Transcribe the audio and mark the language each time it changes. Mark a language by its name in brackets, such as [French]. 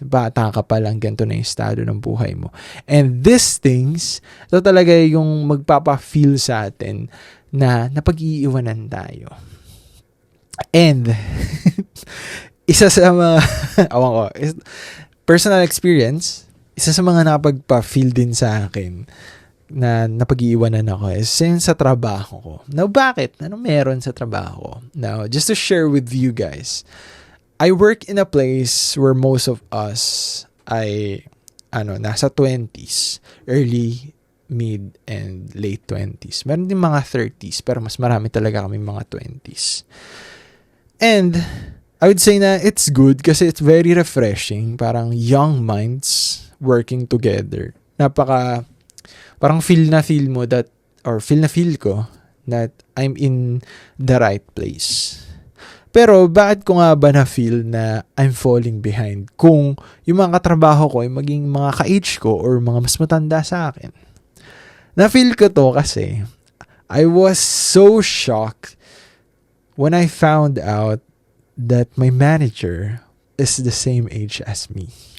[Filipino] Bata ka pa lang, ganito na yung estado ng buhay mo. [English] And these things, [Filipino] ito talaga yung magpapa-feel sa atin na napag-iiwanan tayo. And, isa sa mga, [English] personal experience, [Filipino] isa sa mga nakapagpa-feel din sa akin na napag-iiwanan ako is sa trabaho ko. Now, bakit? Ano meron sa trabaho ko? [English] Now, just to share with you guys, I work in a place where most of us [Filipino] ay nasa 20s, [English] early, mid, and late 20s. [Filipino] Meron din mga 30s, pero mas marami talaga kami mga 20s. [English] And, I would say na it's good kasi it's very refreshing. Parang young minds working together. Parang feel mo that, or feel ko that I'm in the right place. [Filipino] Pero bakit ko nga ba na-feel na [English] I'm falling behind [Filipino] kung yung mga katrabaho ko ay maging mga ka-age ko or mga mas matanda sa akin? Na-feel ko to kasi [English] I was so shocked when I found out that my manager is the same age as me.